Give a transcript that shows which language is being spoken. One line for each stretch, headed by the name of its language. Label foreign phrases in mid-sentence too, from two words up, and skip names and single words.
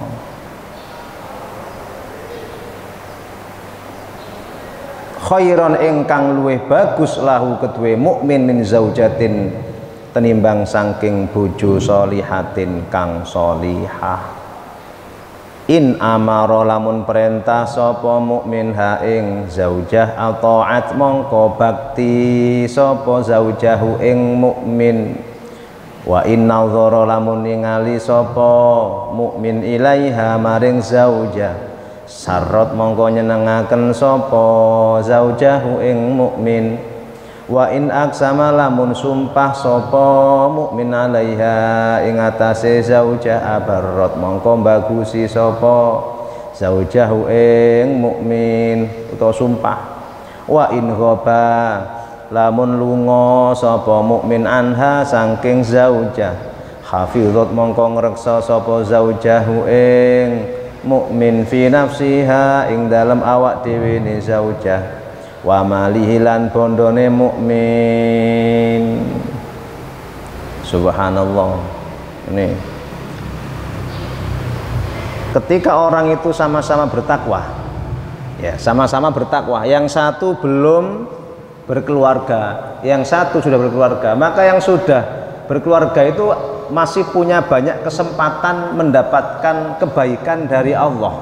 Javanese: Khairon ingkang luwih bagus lahu kedue mukmin
Arabic: من زوجة
Javanese: tenimbang saking bojo sholihatin kang sholihah.
Arabic: إن أمر
Javanese: lamun perintah sapa mukmin ha ing zaujah ataat mongko bakti sapa zaujahu ing mukmin.
Arabic: وإن نظر
Javanese: lamun ningali sapa mukmin ilaiha maring zaujah sarrat mongko nyenengaken sapa zaujahu ing mukmin.
Arabic: وإن أقسم
Javanese: lamun sumpah sapa mukmin alaiha ing atase zaujah abarrat mongko bagusi sapa zaujahu ing mukmin utawa sumpah.
Arabic: وإن غاب
Javanese: lamun lunga sapa mukmin anha saking zaujah hafizat mongko ngreksa sapa zaujahu ing mukmin
Arabic: في نفسها
Javanese: ing dalam awak dhewe ne zaujah
Arabic: وماله
Javanese: lan bondone mukmin.
Arabic: Subhanallah.
Indonesian: Ini ketika orang itu sama-sama bertakwa, ya sama-sama bertakwa, yang satu belum berkeluarga, yang satu sudah berkeluarga, maka yang sudah berkeluarga itu masih punya banyak kesempatan mendapatkan kebaikan dari Allah.